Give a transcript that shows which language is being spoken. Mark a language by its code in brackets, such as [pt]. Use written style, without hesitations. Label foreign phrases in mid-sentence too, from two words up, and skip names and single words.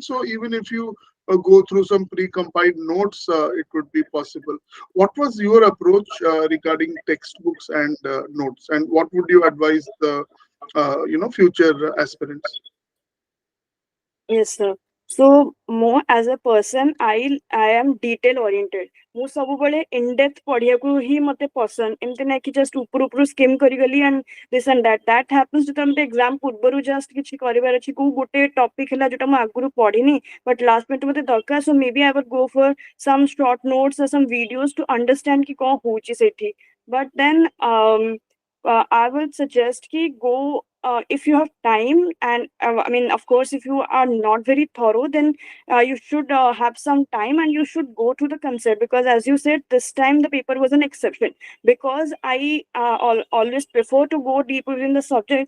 [en] So even if you go through some pre-compiled notes, it would be possible. What was your approach regarding textbooks and notes, and what would you advise the future aspirants? Yes, sir. So more as a person, I am detail oriented. [or] ମୁଁ ସବୁବେଳେ [en] in depth [or] ପଢିବାକୁ ହିଁ ମତେ ପସନ୍ଦ, ଏମିତି ନାହିଁ କି just ଉପରୁ ଉପରୁ skim କରିଗଲି [en] and this and that happens [or] ଯେତେବେଳେ ମତେ exam ପୂର୍ବରୁ just କିଛି କରିବାର ଅଛି, କୋଉ ଗୋଟେ topic ହେଲା ଯୋଉଟା ମୁଁ ଆଗରୁ ପଢିନି [en] but last minute [or] ମତେ ଦରକାର, [en] so maybe I would go for some short notes or some videos to understand [or] କି କଣ ହଉଛି ସେଠି. [en] But then I would suggest ki go if you have time, and I mean, of course, if you are not very thorough, then you should have some time and you should go to the concept, because as you said, this time the paper was an exception, because I always prefer to go deeper in the subject.